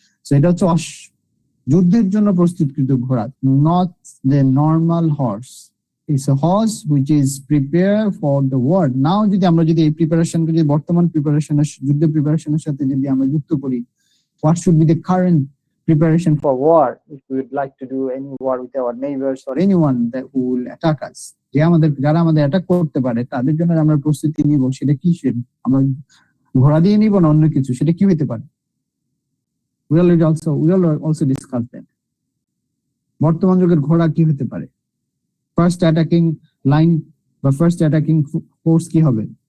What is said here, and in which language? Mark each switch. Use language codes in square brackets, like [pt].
[bn] So এটা হচ্ছে যুদ্ধের জন্য প্রস্তুতকৃত ঘোড়া, [en] Not the normal horse. It's a horse which is prepare for the war. [bn] নাও যদি আমরা এই প্রিপারেশনকে যদি বর্তমান প্রিপারেশনের, যুদ্ধের প্রিপারেশনের সাথে যদি আমরা যুক্ত করি, [en] what should be the current preparation for war, if we would like to do any war with our neighbors or anyone that who will attack us, [bn] যারা আমাদের অ্যাটাক করতে পারে তাদের জন্য আমরা প্রস্তুতি নিব, সেটা কি? আমরা ঘোড়া দিয়ে নিব না অন্য কিছু? সেটা কি হতে পারে? [en] we will also discuss that. [bn] বর্তমান যুগের ঘোড়া কি হতে পারে? ফার্স্ট অ্যাটাকিং লাইন বা ফার্স্ট অ্যাটাকিং ফোর্স কি হবে?